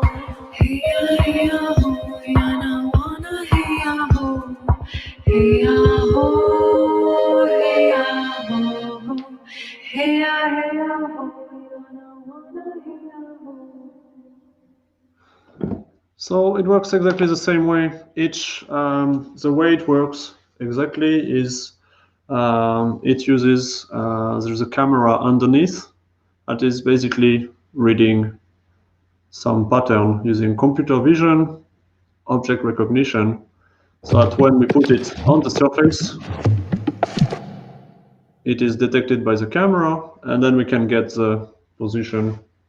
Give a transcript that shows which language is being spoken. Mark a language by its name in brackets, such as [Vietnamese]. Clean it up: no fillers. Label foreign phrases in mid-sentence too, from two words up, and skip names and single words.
[English] Hey-ya-hey-ya-ho, yana wanna hey-ya-ho. Hey-ya-ho, hey-ya-ho. Hey-ya-hey-ya-ho, yana wanna hey-ya-ho. So it works exactly the same way. The way it works exactly is it uses, there's a camera underneath that is basically reading some pattern using computer vision, object recognition, so that when we put it on the surface, it is detected by the camera, and then we can get the position.